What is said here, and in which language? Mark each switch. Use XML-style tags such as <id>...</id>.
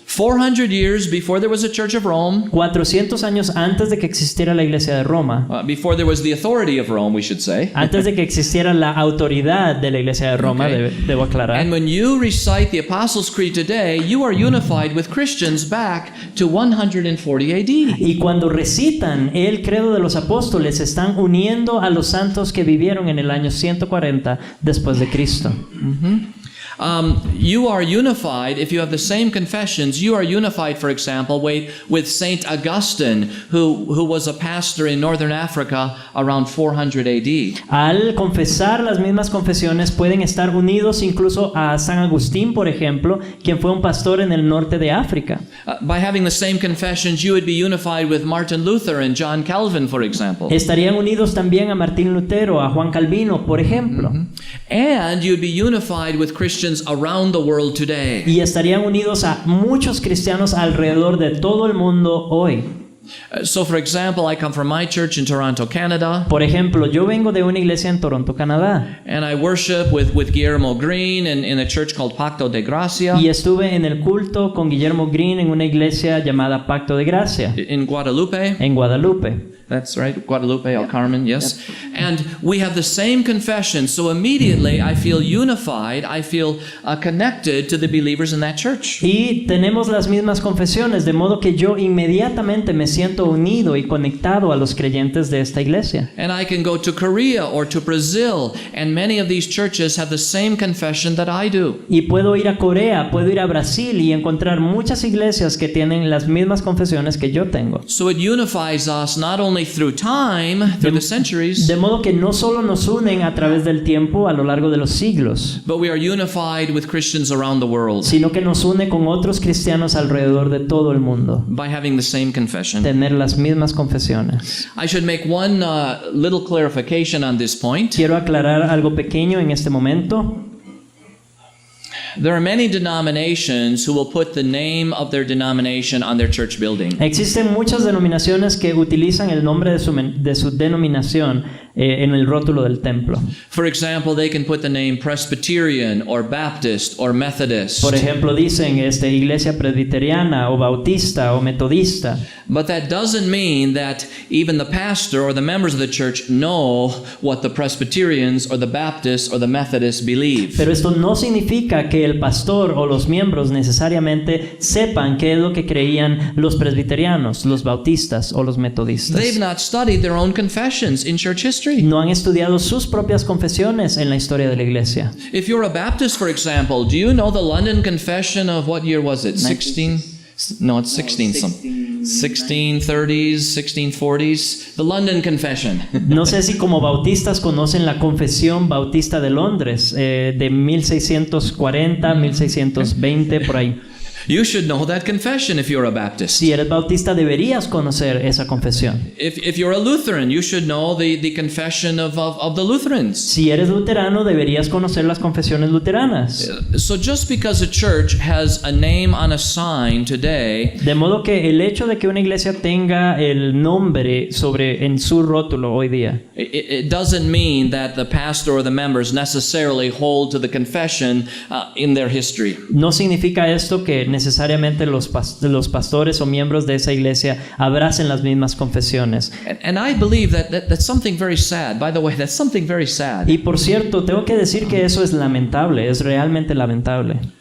<en>400 years before there was a Church of Rome.</en> <es>400 años antes de que existiera la iglesia de Roma.</es> <en>Before there was the authority of Rome, we should say.</en> <es>Antes de que existiera la autoridad de la iglesia de Roma,</es> <en>Okay.</en> <es>debo aclarar.</es> <en>And when you recite the Apostles' Creed today, you are unified with Christians back to 140 AD.</en> <es>Y cuando recitan el credo de los apóstoles, se están uniendo a los santos que vivieron en el año 140 después de Cristo.</es> <en>You are unified, if you have the same confessions, you are unified, for example, with Saint Augustine, who was a pastor in northern Africa around 400 AD.</en> <es>Al confesar las mismas confesiones, pueden estar unidos incluso a San Agustín, por ejemplo, quien fue un pastor en el norte de África.</es> <en>By having the same confessions, you would be unified with Martin Luther and John Calvin, for example.</en> <es>Estarían unidos también a Martín Lutero, a Juan Calvino, por ejemplo.</es> <en>And you'd be unified with Christians around the world today.</en> <es>Y estarían unidos a muchos cristianos alrededor de todo el mundo hoy.</es> <en>So, for example, I come from my church in Toronto, Canada,</en> <es>Por ejemplo, yo vengo de una iglesia en Toronto, Canadá,</es> <en>and I worship with Guillermo Green in a church called Pacto de Gracia</en> <es>y estuve en el culto con Guillermo Green en una iglesia llamada Pacto de Gracia,</es> <en>in Guadalupe.</en> <es>en Guadalupe.</es> <en>That's right, Guadalupe, El Carmen, yes. And we have the same confession, so immediately I feel unified, I feel connected to the believers in that church.</en> <es>Y tenemos las mismas confesiones, de modo que yo inmediatamente me siento unido y conectado a los creyentes de esta iglesia.</es> <en>And I can go to Korea or to Brazil, and many of these churches have the same confession that I do.</en> <es>Y puedo ir a Corea, puedo ir a Brasil y encontrar muchas iglesias que tienen las mismas confesiones que yo tengo.</es> <en>So it unifies us not only through time, through the centuries,</en> <es>De modo que no solo nos unen a través del tiempo a lo largo de los siglos,</es> <en>but we are unified with Christians around the world</en> <es>sino que nos une con otros cristianos alrededor de todo el mundo.</es> <en>by having the same confession.</en> <es>Tener las mismas confesiones.</es> <en>I should make one little clarification on this point.</en> <es>Quiero aclarar algo pequeño en este momento.</es> <en>There are many denominations who will put the name of their denomination on their church building.</en> <es>Existen muchas denominaciones que utilizan el nombre de su denominación en el rótulo del templo.</es> <en>For example, they can put the name Presbyterian or Baptist or Methodist.</en> <es>Por ejemplo, dicen iglesia presbiteriana o bautista o metodista.</es> <en>But that doesn't mean that even the pastor or the members of the church know what the Presbyterians or the Baptists or the Methodists believe.</en> <es>Pero esto no significa que el pastor o los miembros necesariamente sepan qué es lo que creían los presbiterianos, los bautistas o los metodistas.</es> <en>They've not studied their own confessions in church history.</en> <es>No han estudiado sus propias confesiones en la historia de la iglesia.</es> <en>If you're a Baptist, for example, do you know the London Confession of what year was it? 16? No, it's 16 something. 1630s, 1640s. The London Confession.</en> <es>No sé si como bautistas conocen la Confesión Bautista de Londres de 1640, 1620, por ahí.</es> <en>You should know that confession if you're a Baptist.</en> <es>Si eres bautista deberías conocer esa confesión.</es> <en>If you're a Lutheran, you should know the confession of the Lutherans.</en> <es>Si eres luterano deberías conocer las confesiones luteranas.</es> <en>So just because a church has a name on a sign today,</en> <es>De modo que el hecho de que una iglesia tenga el nombre en su rótulo hoy día</es> <en>it doesn't mean that the pastor or the members necessarily hold to the confession in their history.</en> <es>no significa esto que necesariamente los pastores o miembros de esa iglesia abracen las mismas confesiones.</es> <en>And I believe that's something very sad. By the way, that's something very sad.</en> <es>Y por cierto, tengo que decir que eso es lamentable, es realmente lamentable.</es>